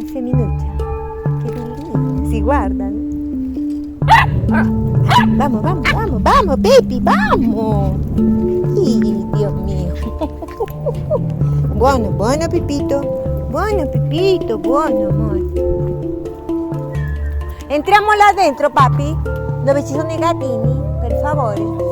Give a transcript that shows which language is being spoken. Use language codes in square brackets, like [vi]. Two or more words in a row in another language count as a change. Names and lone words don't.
[it] femminuccia. Che bellina, si guardano. [es] Vamos, vamos, vamos, vamos, baby, vamos. [it] Dio mio. Buono, buono Pepito. Buono Pepito, buono amore. Entriamo là dentro, papi, dove ci sono i gattini, per favore.